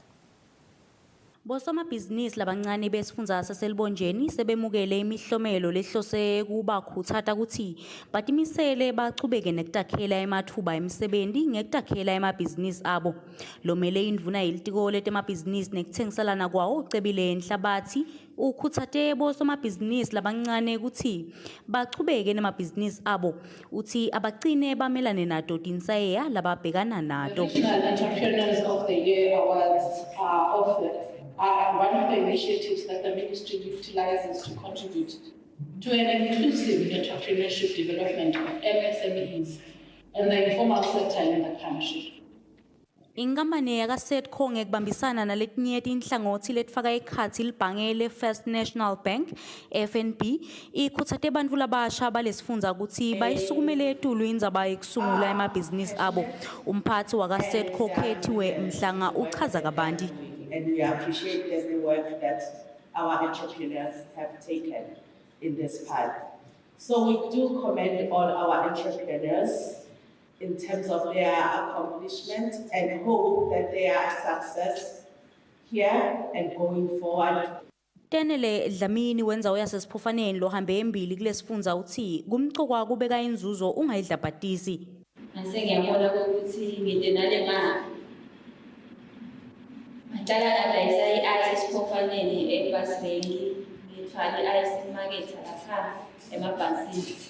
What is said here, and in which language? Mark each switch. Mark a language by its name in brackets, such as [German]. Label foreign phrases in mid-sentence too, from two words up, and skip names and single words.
[Swati] Bosomabhizinisi labancane besifundza saselibonjeni sebemukele imihlomelo lehlose kubakhutsata ukuthi batimisele bachubeke nekutakhela emathuba emisebenti ngekutakhela emabhizinisi abo. Lomele indvuna yelitiko letemabhizinisi nekutsengiselana kwawo Cebile Nhlabathi ukhutsate bosomabhizinisi labancane ukuthi bachubeke nemabhizinisi abo uthi abagcine bamelane nato tinsayeya lababhekana nato. [English] National Entrepreneurs of the Year awards are one of the initiatives that the ministry utilizes to contribute to an inclusive entrepreneurship development of MSMEs and the informal sector in the country. [Swati] Inkampani yakaSetco ngekubambisana naletinye tinhlangotsi letifaka ekhatsi libhange le-First National Bank FNB ikhutsate bantfu labasha balesifundza kutsi bayisukumele etulu indzaba yekusungula emabhizinisi abo. Umphatsi wakaSetco Khethiwe Mhlanga uchaza kabanti. [English] And we appreciate the work that our entrepreneurs have taken in this path. So we do commend all our entrepreneurs in terms of their accomplishment and hope that their success here and going forward. [Swati] Tenele Dlamini wenza yasesiphofaneni lohambe embili kulesifundza uthi kumcokwa kubeka inzuzo ungayidlabhatisi. Ngiyabona ukuthi ngidenale mali. Ngicala kadayisa i-ice esiphofaneni eBasbengi ngithwala i-ice market lapha emabhasini.